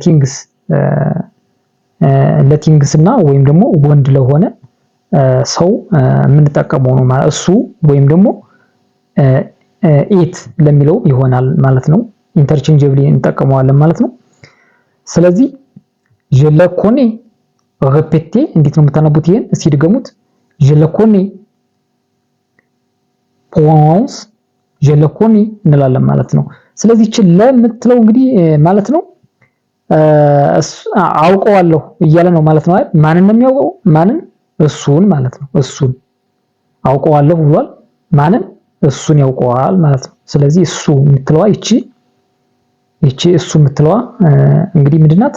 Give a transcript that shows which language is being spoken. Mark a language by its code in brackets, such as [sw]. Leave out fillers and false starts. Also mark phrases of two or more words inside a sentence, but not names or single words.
[am] ለቲንግስ እና ወይም ደግሞ ወንድ ለሆነ ሰው የምንጠቀመው ነው ማለት እሱ ወይም ደግሞ ኢት ለሚለው ይሆናል ማለት ነው። ኢንተርቼንጀብሊ እንጠቀመዋለን ማለት ነው። ስለዚህ [fr] je le connais répéter [am] እንዴት ነው የምታነቡት ይሄን እስኪ ድገሙት [fr] je le connais prononce je le connais [am] እንላለን ማለት ነው። ስለዚህ እቺ ለምትለው እንግዲህ ማለት ነው አውቀዋለሁ እያለ ነው ማለት ነው። ማንን ነው የሚያውቀው? ማንን? እሱን ማለት ነው። እሱን አውቀዋለሁ ብሏል። ማንን? እሱን ያውቀዋል ማለት ነው። ስለዚህ እሱ የምትለዋ ይቺ እሱ የምትለዋ እንግዲህ ምንድናት?